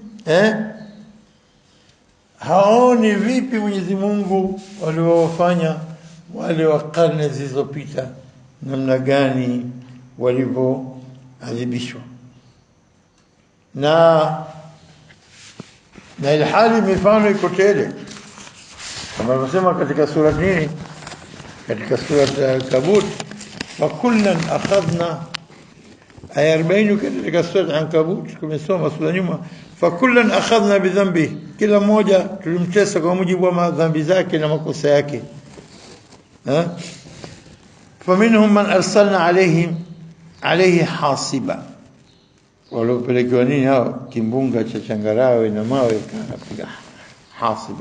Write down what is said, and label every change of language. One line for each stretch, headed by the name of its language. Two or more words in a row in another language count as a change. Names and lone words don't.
Swahili: haoni vipi Mwenyezi Mungu waliowafanya wale wa karne zilizopita namna gani walivyoadhibishwa na ilhali mifano iko tele kama tunasema katika sura nini, katika sura Kabut,
Arabic: وكلا أخذنا
Swahili: aya 40 katika sura Ankabut tumesoma sura nyuma,
Arabic: فكلا أخذنا بذنبه,
Swahili: kila mmoja tulimtesa kwa mujibu wa dhambi zake na makosa yake.
Arabic: فمنهم من أرسلنا عليه حاصبا,
Swahili: walopelekewa nini hao, kimbunga cha changarawe na mawe kanapiga hasiba.